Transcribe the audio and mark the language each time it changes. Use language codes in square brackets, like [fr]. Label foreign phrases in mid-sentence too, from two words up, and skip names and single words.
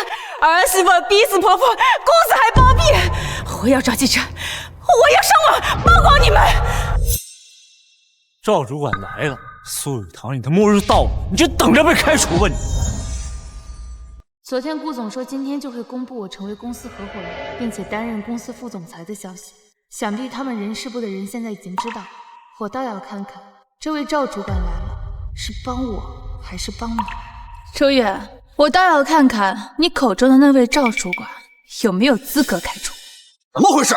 [zh] 兒媳婦逼死婆婆，公司還包庇！我要找記者，我要上網曝光你們！趙主管來了，蘇雨堂，你的末日到了，你就等着被開除吧你！昨天顧總說今天就會公布我成為公司合夥人，並且擔任公司副總裁的消息。想必他們人事部的人現在已經知道，我倒要看看這位趙主管來了是幫我還是幫你。周遠，我倒要看看你口中的那位趙主管有沒有資格開除。怎麼回事？